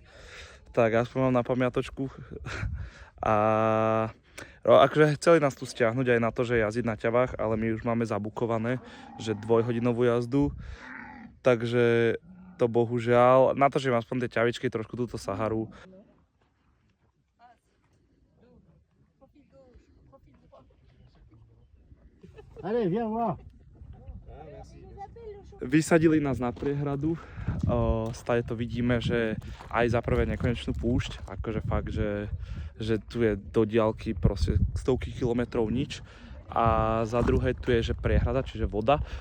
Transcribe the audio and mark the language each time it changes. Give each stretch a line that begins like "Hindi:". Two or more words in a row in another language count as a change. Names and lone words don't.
Slovak: Tak aspoň mám na pamiatočku. A akože chceli nás tu stiahnuť aj na to, že jazdiť na ťavách, ale my už máme zabukované, že 2-hodinovú jazdu. Takže to bohužiaľ, natočím aspoň tie ťavičky, trošku túto Saharu.
French: Allez, viens voir.
Slovak: Vysadili nás na priehradu, stále to vidíme, že aj za prvé nekonečnú púšť, akože fakt, že tu je do diaľky proste stovky kilometrov nič a za druhé tu je, že priehrada, čiže voda.